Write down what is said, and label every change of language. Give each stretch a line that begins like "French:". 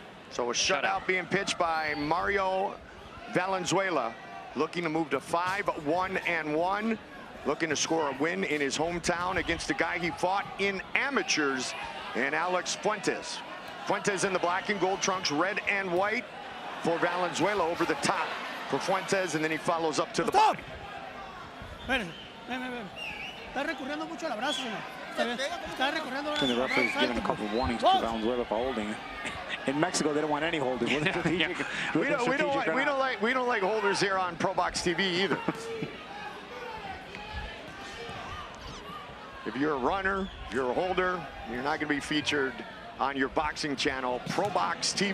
English: So a shutout being pitched by Mario Valenzuela, looking to move to 5-1-1, looking to score a win in his hometown against the guy he fought in amateurs, and Alex Fuentes. Fuentes in the black and gold trunks, red and white for Valenzuela over the top for Fuentes, and then he follows up to the body.
Spanish: Está recurriendo mucho al abrazo, señor. Está recurriendo
English: The referee's given a couple of warnings to Valenzuela for holding. In Mexico, they don't want any holding. We don't like holders here on ProBox TV either. If you're a runner, you're a holder, you're not going to be featured on your boxing channel, ProBox TV.